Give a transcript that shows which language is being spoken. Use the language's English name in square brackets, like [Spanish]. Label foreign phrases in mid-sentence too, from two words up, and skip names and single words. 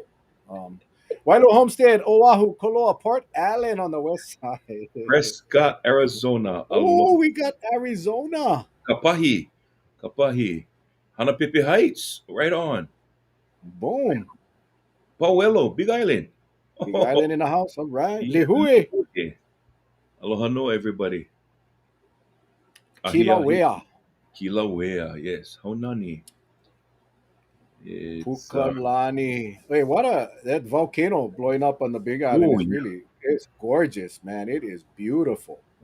[English] Um, Wilo Homestead, Oahu, Koloa, Port Allen on the west side. Prescott, Arizona, Oh, Aloha, we got Arizona. Kapahi, Kapahi, Hanapipi Heights, right on. Boom. Pauelo, Big Island. Big Island in the house. All right. Yeah, Lihui. [Hawaiian] aloha no, [English] everybody. [Hawaiian] Ahi ahi, [English] Kilauea. Kilauea, yes. Honani. It's Pukalani. Wait, that volcano blowing up on the Big Island oh is yeah. really it's gorgeous, man. It is beautiful.